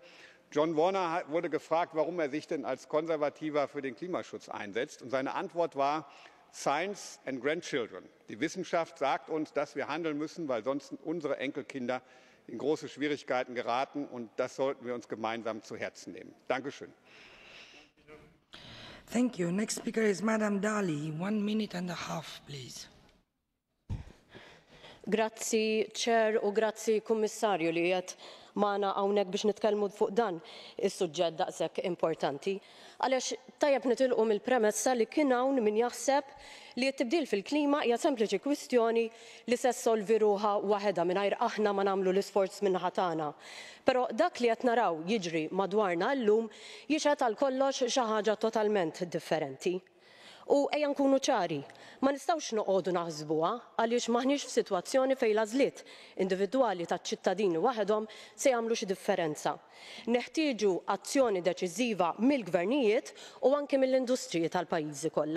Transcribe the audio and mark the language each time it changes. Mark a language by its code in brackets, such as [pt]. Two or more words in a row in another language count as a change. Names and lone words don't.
[de] John Warner wurde gefragt, warum er sich denn als Konservativer für den Klimaschutz einsetzt. Und seine Antwort war [en] Science and Grandchildren. [de] Die Wissenschaft sagt uns, dass wir handeln müssen, weil sonst unsere Enkelkinder in große Schwierigkeiten geraten. Und das sollten wir uns gemeinsam zu Herzen nehmen. Dankeschön. [en] Thank you. Next speaker is Madam Dali. 1 minute and a half, please. [mt] Grazzi, Chair, u grazzi, Kummissarju, li jgħet maħna għawnek biex nitkellmu fuq dan is-suġġett daqshekk importanti. Għaliex tajjeb nitilqu mill-premessa li kien hawn min jaħseb li t-tibdil fil-klima hija sempliċi kwistjoni li se ssolvi ruħha waħedha mingħajr aħna ma nagħmlu l-isforz min-naħa tagħna. Però dak li qed naraw jiġri madwarna llum jixgħet għal kollox xi ħaġa totalment differenti. U ejja nkunu ċari, ma nistgħux noqogħdu naħsbuha għaliex maħniex f'sitwazzjoni fejn l-għażliet individwali taċ-ċittadini waħedhom se jagħmlu xi differenza. Neħtieġu azzjoni deċiżiva mill-gvernijiet u anke mill-industriji tal-pajjiżi kollha.